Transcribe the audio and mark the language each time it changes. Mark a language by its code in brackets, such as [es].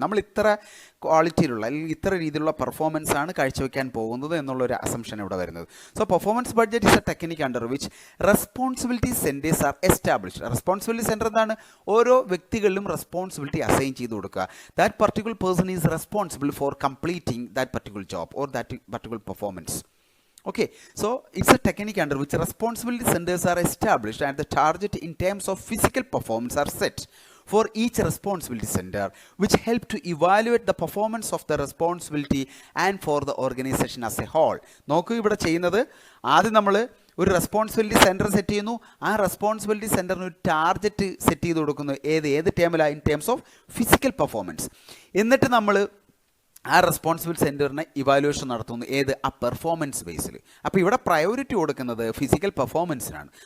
[ml] നമ്മൾ ഇത്ര ക്വാളിറ്റിയിലുള്ള അല്ലെങ്കിൽ ഇത്ര രീതിയിലുള്ള പെർഫോമൻസ് ആണ് കാഴ്ചവെക്കാൻ പോകുന്നത് എന്നുള്ളൊരു അസംഷൻ ഇവിടെ വരുന്നത്. [en] So performance budget is a technique under which responsibility centres are established. [ml] Responsibility centre എന്താണ്? ഓരോ വ്യക്തികളിലും റെസ്പോൺസിബിലിറ്റി അസൈൻ ചെയ്ത് കൊടുക്കുക. [en] That particular person is responsible for completing that particular job or that particular performance. Okay, so it's a technique under which responsibility centers are established and the target in terms of physical performance are set for each responsibility center, which help to evaluate the performance of the responsibility and for the organization as a whole. [ml] നോക്കൂ, ഇവിടെ ചെയ്യുന്നത് ആദ്യം നമ്മൾ ഒരു responsibility centre set ചെയ്യുന്നു. ആ responsibility സെൻറ്ററിന് ഒരു target set ചെയ്ത് കൊടുക്കുന്നു. ഏത് ടേമിലാണ്? [en] In terms of physical performance. [ml] എന്നിട്ട് നമ്മൾ ആ റെസ്പോൺസിബിൾ സെൻറ്ററിനെ ഇവാലുവേഷൻ നടത്തുന്നു. ആ പെർഫോമൻസ് ബേസിൽ. അപ്പോൾ ഇവിടെ പ്രയോറിറ്റി കൊടുക്കുന്നത് ഫിസിക്കൽ പെർഫോമൻസിനാണ്.